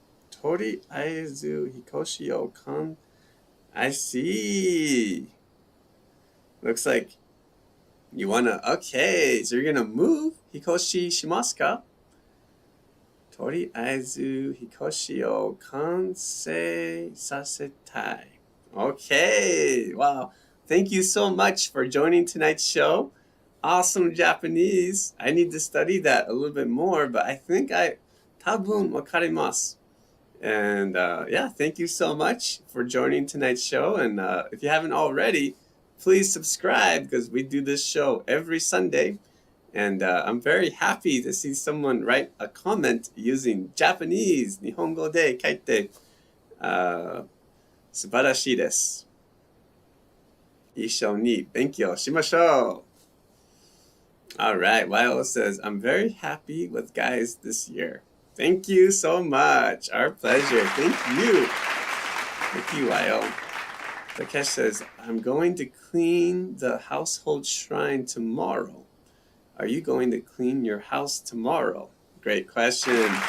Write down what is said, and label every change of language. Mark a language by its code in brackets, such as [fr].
[ja] とりあえず引っ越しを [en] I see. Looks like you wanna, okay, so you're gonna move? [ja] 引っ越ししますか？とりあえず引っ越しを完成させたい。 [en] Okay, wow. Thank you so much for joining tonight's show. Awesome Japanese. I need to study that a little bit more, but I think [ja] 多分わかります。 [en] And yeah, thank you so much for joining tonight's show. And if you haven't already, please subscribe because we do this show every Sunday. And I'm very happy to see someone write a comment using Japanese. [ja] 日本語で書いて、素晴らしいです。一緒に勉強しましょう。 [en] All right, Viola says, I'm very happy with guys this year. Thank you so much. Our pleasure. Thank you. Thank you, Viola. Takesh says, I'm going to clean the household shrine tomorrow. Are you going to clean your house tomorrow? Great question.